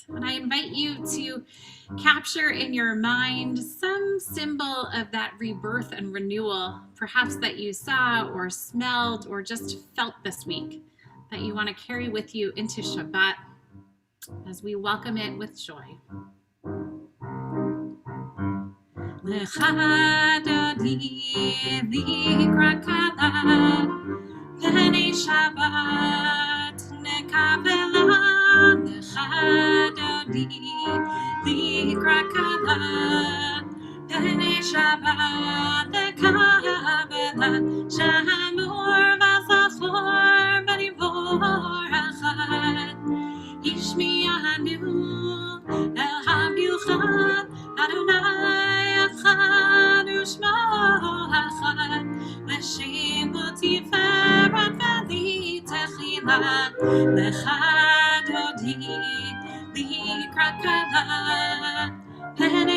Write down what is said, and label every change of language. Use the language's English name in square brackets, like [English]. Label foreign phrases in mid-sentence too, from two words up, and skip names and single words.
[English] And I invite you to capture in your mind some symbol of that rebirth and renewal, perhaps that you saw or smelled or just felt this week, that you want to carry with you into Shabbat as we welcome it with joy. [Hebrew] לכה דודי לקראת כלה פני שבת נקבלה לכה דודי לקראת כלה פני שבת נקבלה שמור וזכור בדיבור אחד השמיענו אל המיוחד ה' אחד ושמו אחד לשם תפארת ולתהלה לכה דודי לקראת כלה פני